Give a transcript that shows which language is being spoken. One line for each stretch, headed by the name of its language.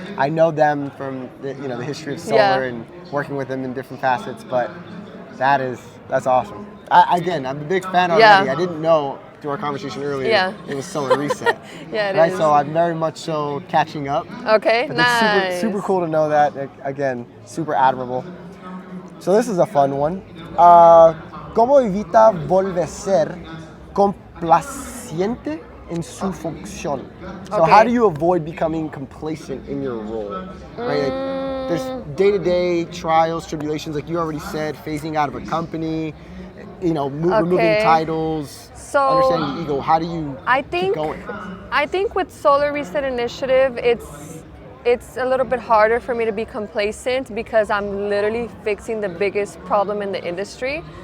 English: I know them from the history of solar and working with them in different facets, but that's awesome. I'm a big fan already. I didn't know through our conversation earlier it was Xolar Reset. It is. So I'm very much so catching up. Okay, but nice. It's super cool to know that. Again, super admirable. So this is a fun one.
Spanish: ¿Cómo evita volver complaciente en su función?
English: So Okay. how do you avoid becoming complacent in your role? Right? Like, there's day-to-day trials, tribulations, like you already said, phasing out of a company, removing titles, So, understanding the ego. How do you keep going? I think with Xolar Reset Initiative, it's a little bit harder for me to be complacent because I'm literally fixing the biggest problem in the industry.